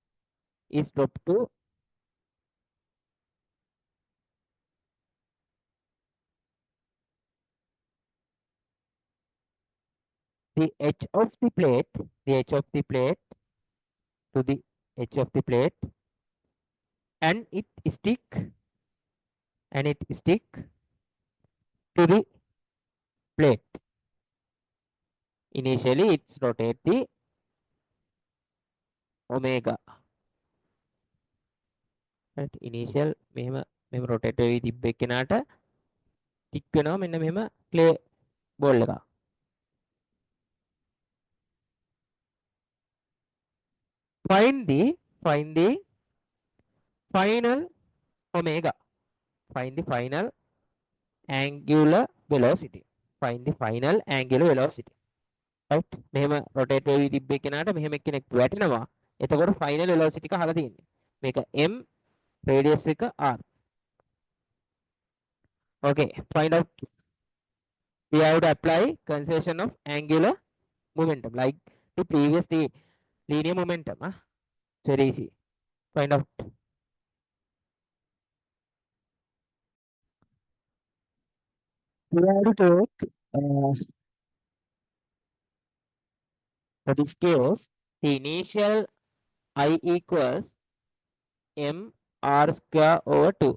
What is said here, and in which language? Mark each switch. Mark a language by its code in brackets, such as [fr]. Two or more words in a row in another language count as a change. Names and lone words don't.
[en] the edge of the plate, to the edge of the plate, and it stick to the plate. Initially, it's rotate the omega. [si] Right? Initial මෙහෙම rotate වෙවි තිබ්බ එක්කෙනාට tick වෙනවා මෙන්න මෙහෙම [en] clay ball [si] එක. [en] Find the final omega. Find the final angular velocity. Right? [si] මෙහෙම rotate වෙවි තිබ්බ එක්කෙනාට මෙහෙම එක්කෙනෙක් වැටෙනවා. එතකොට [en] final velocity [si] එක අහලා තියෙන්නේ. මේක m radius එක r. [en] Okay, find out. We have to apply conservation of angular momentum like the previous linear momentum. Very easy. Find out. We have to take for this case the initial I equals m r square over 2.